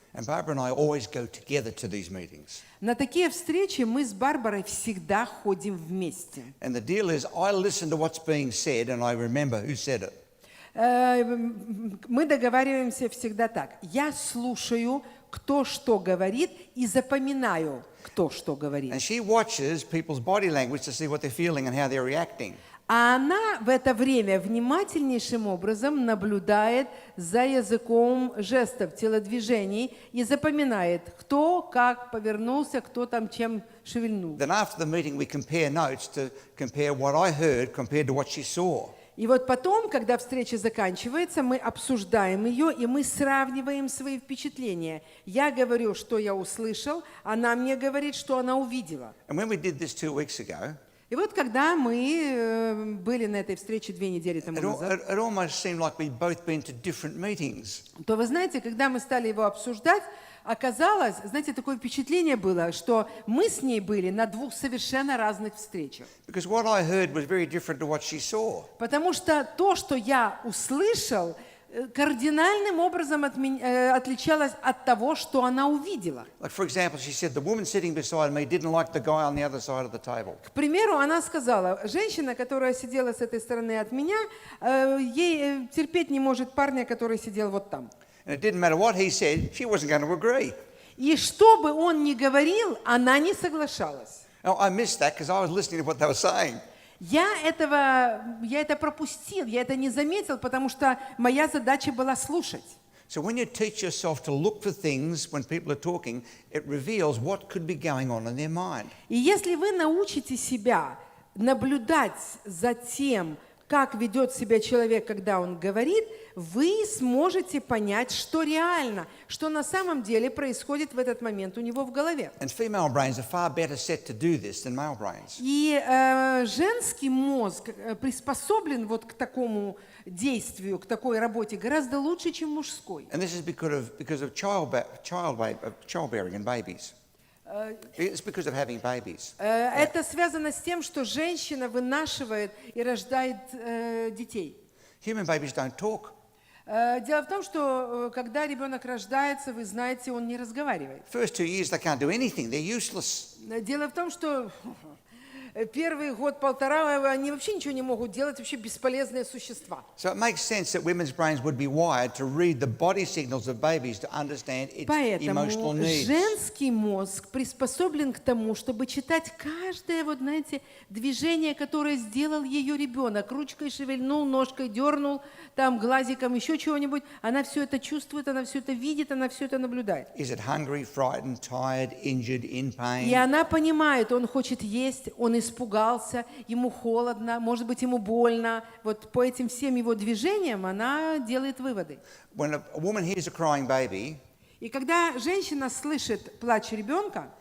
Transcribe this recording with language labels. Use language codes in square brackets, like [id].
[en] And Barbara and I always go together to these meetings. [ru] На такие встречи мы с Барбарой всегда ходим вместе. [en] And the deal is I listen to what's being said and I remember who said it. [ru] Мы договариваемся всегда так. Я слушаю, кто что говорит, и запоминаю, кто что говорит. [en] And she watches people's body language to see what they're feeling and how they're reacting. [ru] А она в это время внимательнейшим образом наблюдает за языком жестов, телодвижений и запоминает, кто как повернулся, кто там чем шевельнул. [en] Then after the meeting we compare notes to compare what I heard compared to what she saw. [ru] И вот потом, когда встреча заканчивается, мы обсуждаем ее, и мы сравниваем свои впечатления. Я говорю, что я услышал, она мне говорит, что она увидела. [en] And when we did this 2 weeks ago, [ru] И вот когда мы были на этой встрече 2 недели тому назад, [en] it almost seemed like we'd both been to different meetings. [ru] то вы знаете, когда мы стали его обсуждать, оказалось, знаете, такое впечатление было, что мы с ней были на 2 совершенно разных встречах. [en] Because what I heard was very different to what she saw. [ru] Потому что то, что я услышал, кардинальным образом отличалось от того, что она увидела. [en] Like for example, she said the woman sitting beside me didn't like the guy on the other side of the table. [ru] К примеру, она сказала, женщина, которая сидела с этой стороны от меня, ей терпеть не может парня, который сидел вот там. [en] And it didn't matter what he said, she wasn't going to agree. [ru] И что бы он ни говорил, она не соглашалась. [en] Now, I missed that because I was listening to what they were saying. [ru] Я это пропустил, я это не заметил, потому что моя задача была слушать. [en] So when you teach yourself to look for things when people are talking, it reveals what could be going on in their mind. [ru] И если вы научите себя наблюдать за тем, как ведет себя человек, когда он говорит, вы сможете понять, что реально, что на самом деле происходит в этот момент у него в голове. [en] And female brains are far better set to do this than male brains. [ru] И женский мозг приспособлен вот к такому действию, к такой работе гораздо лучше, чем мужской. [en] And this is because of childbearing and babies. It's because of having babies. [ru] Это связано с тем, что женщина вынашивает и рождает детей. [en] Human babies don't talk. [ru] Дело в том, что когда ребенок рождается, вы знаете, он не разговаривает. [en] First 2 years they can't do anything. They're useless. [ru] Дело в том, что первый год-полтора они вообще ничего не могут делать, вообще бесполезные существа. [en] So it makes sense that women's brains would be wired to read the body signals of babies to understand its emotional needs. [ru] женский мозг приспособлен к тому, чтобы читать каждое, вот знаете, движение, которое сделал ее ребенок. Ручкой шевельнул, ножкой дернул, там глазиком еще чего-нибудь. Она все это чувствует, она все это видит, она все это наблюдает. [en] Is it hungry, frightened, tired, injured, in pain? [ru] И она понимает, он хочет есть, он испугался, ему холодно, может быть, ему больно. Вот по этим всем его движениям она делает выводы. [en] When a woman hears a crying baby, [ru] И когда женщина слышит плач ребенка,